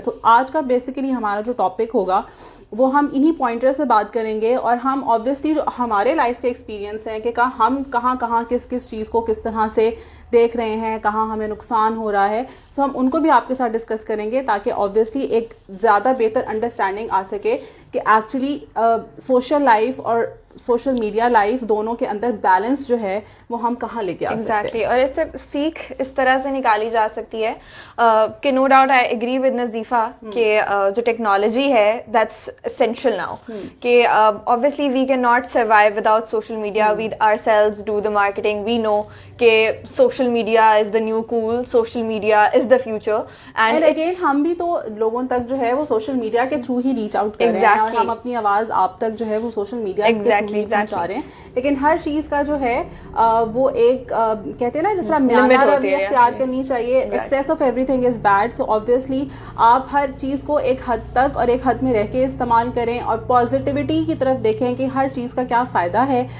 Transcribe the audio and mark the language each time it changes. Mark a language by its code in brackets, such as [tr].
[ur] تو آج کا بیسیکلی ہمارا جو ٹاپک ہوگا وہ ہم انہی پوائنٹرز پہ بات کریں گے, اور ہم آبویسلی جو ہمارے لائف کے ایکسپیرینس ہیں کہ ہم کہاں کس چیز کو کس طرح سے دیکھ رہے ہیں, کہاں ہمیں نقصان ہو رہا ہے, سو ہم ان کو بھی آپ کے ساتھ ڈسکس کریں گے, تاکہ آبویسلی ایک زیادہ بہتر انڈرسٹینڈنگ آ سکے کہ ایکچولی سوشل لائف اور سوشل میڈیا لائف دونوں کے اندر بیلنس جو ہے وہ ہم کہاں لے کے آ سکتے ہیں. [en] exactly, [ur] اور اس سے سیکھ اس طرح سے نکالی جا سکتی ہے کہ [en] no doubt I agree with Nazifa [ur] کہ جو ٹیکنالوجی ہے [en] That's essential now, کہ obviously we cannot survive without social media. We ourselves do the marketing. We know کہ social media is the new cool, social media is the future. And again [ur] ہم بھی تو لوگوں تک جو ہے وہ سوشل میڈیا کے تھرو ہی ریچ آؤٹ کر رہے ہیں, اور ہم اپنی آواز آپ تک جو ہے وہ سوشل میڈیا کے تھرو ہی پہنچا رہے ہیں. لیکن ہر چیز کا جو ہے وہ ایک کہتے ہیں نا جس طرح معیار روی اختیار کرنی چاہیے. [en] Access of every thing is bad. [ur] So obviously آپ ہر چیز کو ایک حد تک اور ایک حد میں رہ کے استعمال کریں, اور پازیٹیوٹی کی طرف دیکھیں کہ ہر چیز کا کیا فائدہ ہے.